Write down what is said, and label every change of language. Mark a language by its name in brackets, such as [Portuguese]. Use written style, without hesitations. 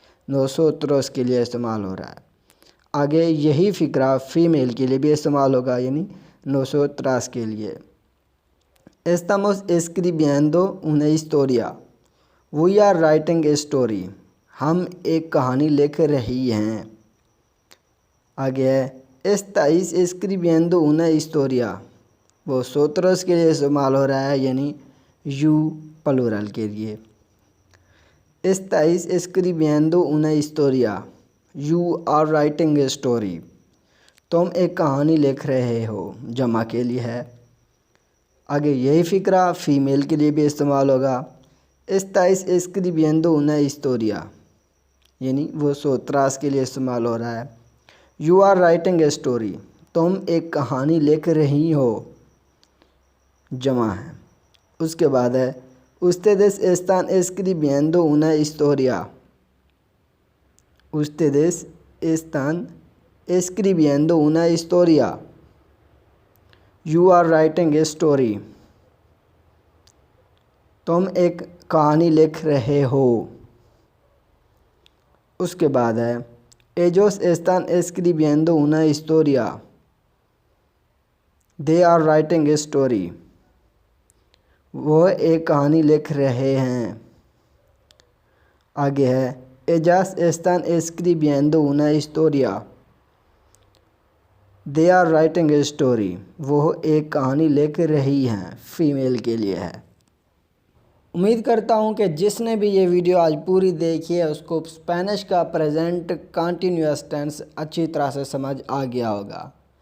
[Hindi] नोसोत्रोस के लिए इस्तेमाल हो रहा है। आगे यही फ़िक्रा फ़ीमेल के लिए भी इस्तेमाल होगा यानी नोसोत्रास के लिए। [Spanish] estamos escribiendo una historia, [English] we are writing a story, [Hindi] हम एक कहानी लिख रही हैं। आगे है [Spanish] estáis escribiendo una historia, [Hindi] वो सोत्रोस के लिए इस्तेमाल हो रहा है यानी यू प्लूरल के लिए। [Spanish] estáis escribiendo una historia, [English] you are writing a story, [Hindi] तुम एक कहानी लिख रहे हो, जमा के लिए है। आगे यही फ़िक्रा फ़ीमेल के लिए भी इस्तेमाल होगा। [Spanish] estáis escribiendo una historia, [Hindi] यानी वो सोत्रास के लिए इस्तेमाल हो रहा है। [English] you are writing a story, [Hindi] तुम एक कहानी लिख रही हो, जमा है। उसके बाद है [Spanish] ustedes están escribiendo una historia, [Hindi] ustedes están escribiendo una historia, [English] you are writing a story, [Hindi] तुम एक कहानी लिख रहे हो। उसके बाद है [Spanish] ellos están escribiendo una historia, [English] they are writing a story, [Hindi] वो एक कहानी लिख रहे हैं। आगे है [Spanish] ellas están escribiendo una historia, [English] they are writing a story, [Hindi] वो एक कहानी लिख रही हैं, फीमेल के लिए है। उम्मीद करता हूँ कि जिसने भी ये वीडियो आज पूरी देखी है उसको स्पेनिश का प्रेजेंट कंटिन्यूअस टेंस अच्छी तरह से समझ आ गया होगा।